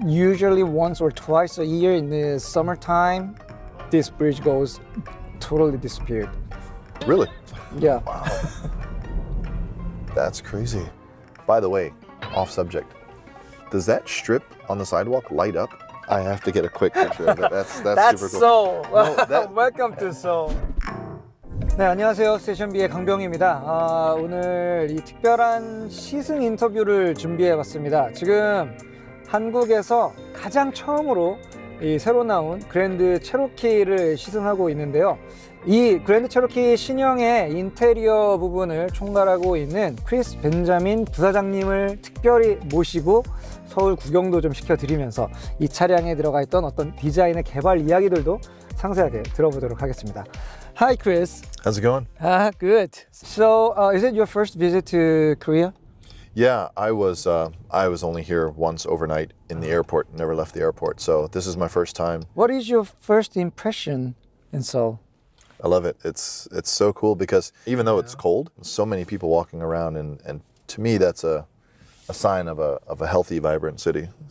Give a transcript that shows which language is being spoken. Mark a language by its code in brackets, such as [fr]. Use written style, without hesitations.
[en] Usually once or twice a year in the summertime, this bridge goes totally disappeared. Really? Yeah. Wow. That's crazy. By the way, off subject. Does that strip on the sidewalk light up? I have to get a quick picture of it. That's super cool. Seoul. No, that- Welcome to Seoul. [ko] 네, 안녕하세요. 스테이션B의 강병희입니다. 오늘 이 특별한 시승 인터뷰를 준비해봤습니다. 지금 한국에서 가장 처음으로 이 새로 나온 그랜드 체로키를 시승하고 있는데요. 이 그랜드 체로키 신형의 인테리어 부분을 총괄하고 있는 크리스 벤자민 부사장님을 특별히 모시고 서울 구경도 좀 시켜드리면서 이 차량에 들어가 있던 어떤 디자인의 개발 이야기들도 상세하게 들어보도록 하겠습니다. [en] Hi, Chris. How's it going? Good. So, is it your first visit to Korea? Yeah, I was only here once overnight in the airport. Never left the airport. So this is my first time. What is your first impression in Seoul? I love it. It's so cool because even though it's cold, so many people walking around, and to me that's a sign of a healthy, vibrant city.